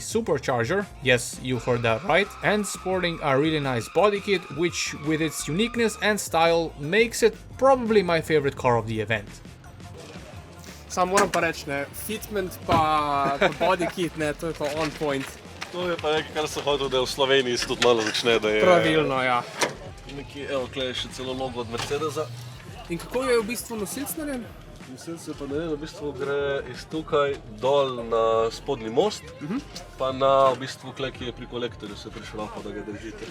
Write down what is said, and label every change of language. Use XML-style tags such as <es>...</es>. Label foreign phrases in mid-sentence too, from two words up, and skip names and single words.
<en>supercharger, yes, you heard that right, and sporting a really nice body kit, which with its uniqueness and style makes it probably my favorite car of the event.</en> <sl>Sam moram pa reči, ne, fitment pa</sl> <en>body kit,</en> <sl>ne, to je pa</sl> <en>on point.</en> <sl>To je pa nekaj, kar sem hotel, da v Sloveniji se tudi malo začne, da je... Pravilno, ja. Nekaj, evo, tukaj je še celo logo od Mercedesa. In kako je v bistvu nosilc narejen? Nosilc je pa narejen, v bistvu gre iz tukaj dol na spodnji most, pa na v bistvu klej, ki je pri kolektorju se prišrafa, da ga držite.</sl>